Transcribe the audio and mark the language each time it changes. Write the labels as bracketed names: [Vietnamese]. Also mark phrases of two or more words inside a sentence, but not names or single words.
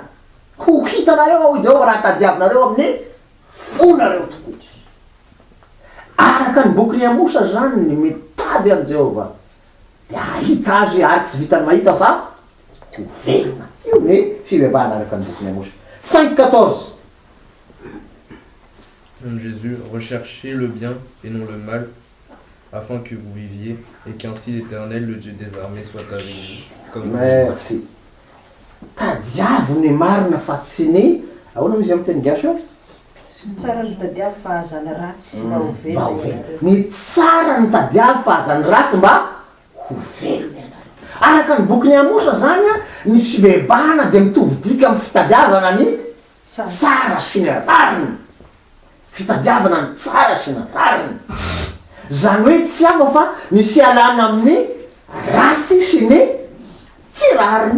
[Malagasy] Ho hitanareo ao Jehova raha tadiavinareo amin'ny fonareo tokoa. Araka ny boky ny Amosa zany ny mitady any Jehova dia ahita azy ary tsy vitany mahita fa ho velona. Io ny fibebahana araka ny boky ny Amosa. 5:14. [French] Jésus, recherchez le bien et non le mal, afin que vous viviez, et qu'ainsi l'Éternel, le Dieu des armées, soit avec vous. Comme Merci. [Malagasy] Tadiavo ny marina fa tsy ny ahoana misy amin'ny teny gasy ao? Tsara ny tadiavo fa ahazana ratsy mba ho Mba ho velona velona. ianareo. Ny tsara ny tadiavo fa ahazany ratsy mba ho velona ianareo. araka ny boky ny amosa zany a ny fibebahana de mitovy dika amin'ny fitadiavana ny tsara sy ny rariny, fitadiavana ny tsara sy ny rariny, zany hoe tsy hafa fa ny fialana amin'ny rasy sy ny tsy rariny.